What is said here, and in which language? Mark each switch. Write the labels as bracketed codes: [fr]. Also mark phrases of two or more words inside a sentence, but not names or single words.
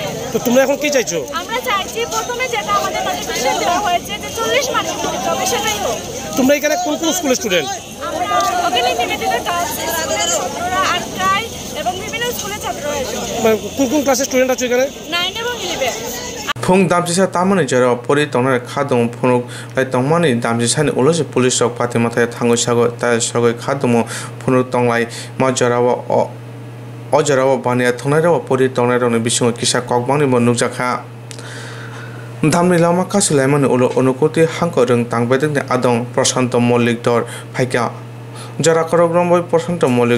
[bn] তো তোমরা এখন কি চাইছো? আমরা চাইছি প্রথমে যেটা আমাদের নোটিফিকেশন দেওয়া হয়েছে যে 40 মার্কের পরীক্ষা হবে সেটাই হোক। তোমরা এখানে কোন স্কুলের স্টুডেন্ট? আমরা ওখানে নিবেদিতা ক্লাস ছাত্ররা 8 এবং বিভিন্ন স্কুলের ছাত্ররা কোন ক্লাসের স্টুডেন্ট আছে এখানে? 9 এবং 11। [brx] फुं दामजिसा तामानि जेराव परितंनाय खादुम फुनुक तंमानि दामजिसानि उलसे पुलिस रक पाति माथाय थांगसागो ताय सगै खादुम फुनुक तंलाय मा जेराव अजेराव बानिया थंनायराव परितंनायरनि बिसंग किसा ककबांनि नुजाखा दामनि लामा कासुलायमानि उल अनुकुति हांको रों तांबायदोंनि आदं प्रशांत मल्लिक दर फाइका जरा करग्रम प्रशांत मल्लिक